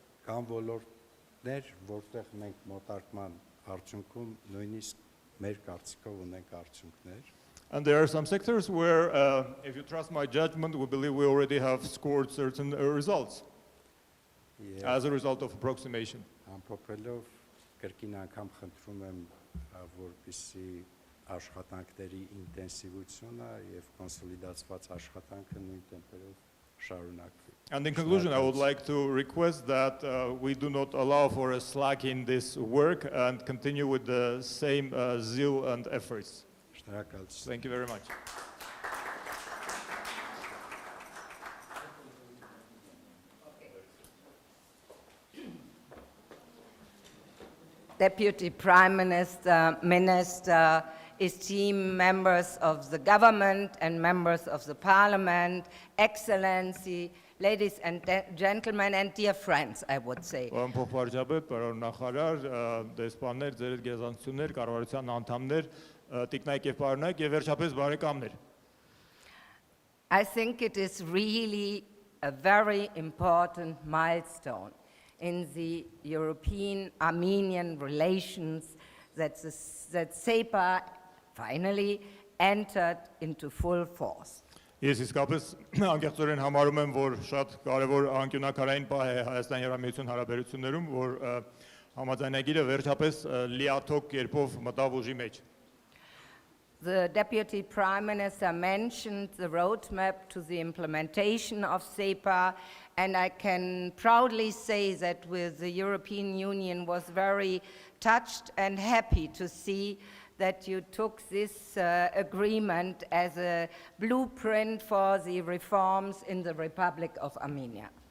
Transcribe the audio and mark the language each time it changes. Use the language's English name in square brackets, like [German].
[Armenian] Կան ոլորտներ, որտեղ մենք մոտարկման արդյունքում նույնիսկ մեր կարծիքով ունենք արդյունքներ. [English] And there are some sectors where, if you trust my judgment, we believe we already have scored certain results. as a result of approximation. [Armenian] Ամփոփելով կրկին անգամ խնդրում եմ, որպեսզի աշխատանքների ինտենսիվությունը եւ կոնսոլիդացված աշխատանքը նույն տեմպերով շարունակվի։ [English] And in conclusion, I would like to request that we do not allow for a slack in this work and continue with the same zeal and efforts. [Armenian] Շնորհակալություն։ [English] Thank you very much. Deputy Prime Minister, esteemed members of the government and members of the parliament, Excellency, ladies and gentlemen, and dear friends, I would say. [Armenian] Փոխվարչապետ, պարոն նախարար, դեսպաններ, ձեր գերազանցություններ, կառավարության անդամներ, տիկնայք եւ պարոնայք եւ վերջապես բարեկամներ։ [English] I think it is really a very important milestone in the European-Armenian relations that SEPA finally entered into full force. [Armenian] Ես իսկապես անկեղծորեն համարում եմ, որ շատ կարևոր անկյունակարային պահ է Հայաստանի եւ Արմենիայի հարաբերություններում, որ համաձայնագիրը վերջապես լիաթոք կերպով մտավ ուժի մեջ։ [English] The Deputy Prime Minister mentioned the roadmap to the implementation of SEPA, and I can proudly say that the European Union was very touched and happy to see that you took this agreement as a blueprint for the reforms in the Republic of Armenia.